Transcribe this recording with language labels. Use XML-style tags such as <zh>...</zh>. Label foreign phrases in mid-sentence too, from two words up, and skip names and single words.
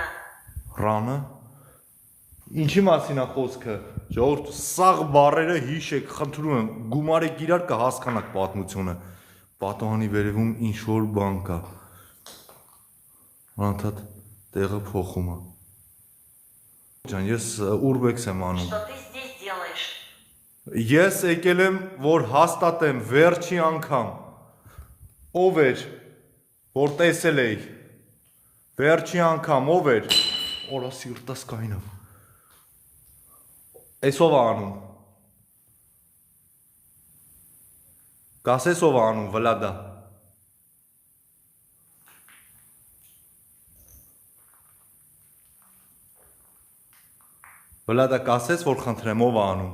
<hy>Ռանը։ Ինչի մասին է խոսքը։ Ժողովուրդ, սաղ բառերը հիշեք, խնդրում եմ, գումարեք իրար կհասկանաք պատմությունը։ Պատուհանի վերևում ինչ որ բան կա։ Անընդհատ տեղը փոխում է։ Ջան, ես ուրբեքս եմ անում։</hy> <ru>Что ты здесь делаешь?</ru> <hy>Ես եկել եմ, որ հաստատեմ վերջի անգամ։ Ով էր, որ տեսել էի։ Վերջի անգամ ով էր։ Օրա սիրտս կայնավ։ Էսով է անում։ Կասես ով է անում, Վլադա։ Վլադա, կասես, որ խնդրեմ ով է անում։</hy>